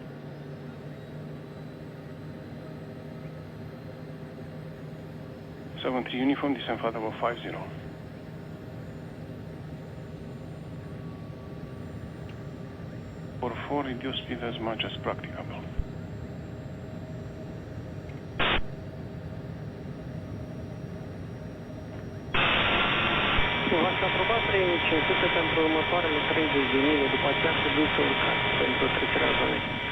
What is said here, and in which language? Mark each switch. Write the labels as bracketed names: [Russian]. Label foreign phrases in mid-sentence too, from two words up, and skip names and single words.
[English] Seven-3 uniform, descend flight level 50. For 4, reduce speed as much as practicable. [Romanian] V-ați aprobat 3500 pentru următoarele 30 de mile, după aceea se duce urcați pentru trecerea zonei.